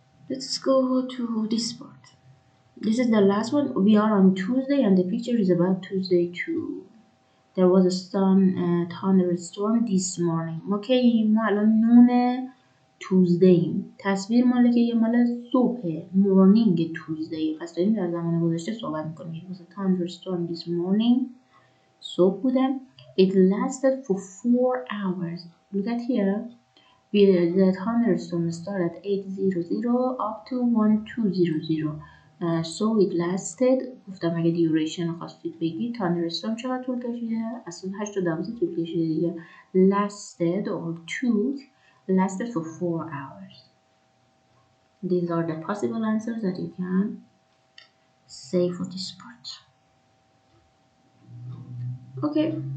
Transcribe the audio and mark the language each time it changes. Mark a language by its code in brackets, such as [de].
[en] Let's go to this part. This is the last one. We are on Tuesday and the picture is about Tuesday too. There was a thunderstorm this morning. [fa] اوکی ما الان نون توزدی. تصویر مال که یه مال صبح morning توزدی. پس داریم در زمان گذشته صحبت میکنیم. [en] It was a thunderstorm this morning. [fa] صبح بوده. [en] It lasted for 4 hours. Look at here. The thunderstorm started at 8:00 up to 12:00. So it lasted. [fa] گفتم اگه duration خواستید بگید thunderstorm چقدر طول کشیده؟ اصلا 8 تا 12 طول کشیده دیگه. [en] Lasted or took lasted for 4 hours. These are the possible answers that you can say for this part. Okay.